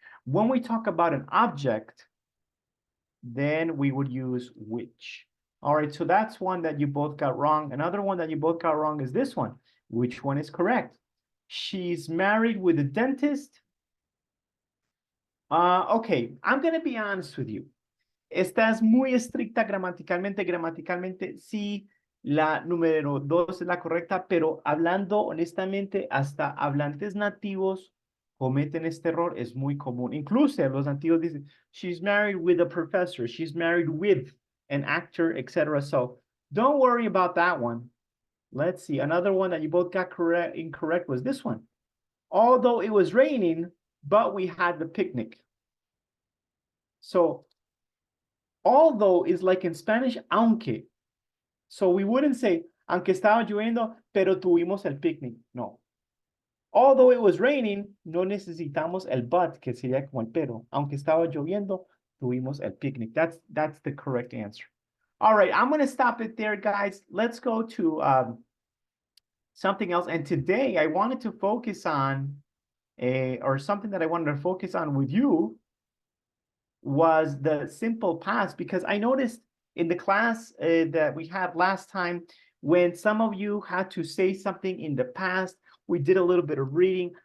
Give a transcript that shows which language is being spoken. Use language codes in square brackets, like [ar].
[en] When we talk about an object, then we would use which. All right, so that's one that you both got wrong. Another one that you both got wrong is this one. Which one is correct? She's married with a dentist. Okay, I'm going to be honest with you. [es] Esta es muy estricta gramaticalmente, sí, la número 2 es la correcta, pero hablando honestamente, hasta hablantes nativos cometen este error, es muy común. Incluso los nativos dicen, [en] she's married with a professor, she's married with an actor, etc. So don't worry about that one. Let's see, another one that you both got incorrect was this one. Although it was raining, but we had the picnic. So although is like in Spanish, aunque. So we wouldn't say, [es] aunque estaba lloviendo, pero tuvimos el picnic. No. [en] Although it was raining, [es] no necesitamos el but, que sería como el pero. Aunque estaba lloviendo, tuvimos el picnic. [en] That's the correct answer. All right, I'm going to stop it there, guys. Let's go to something else. And today I wanted to focus on, or something that I wanted to focus on with you was the simple past, because I noticed in the class that we had last time, when some of you had to say something in the past, we did a little bit of reading.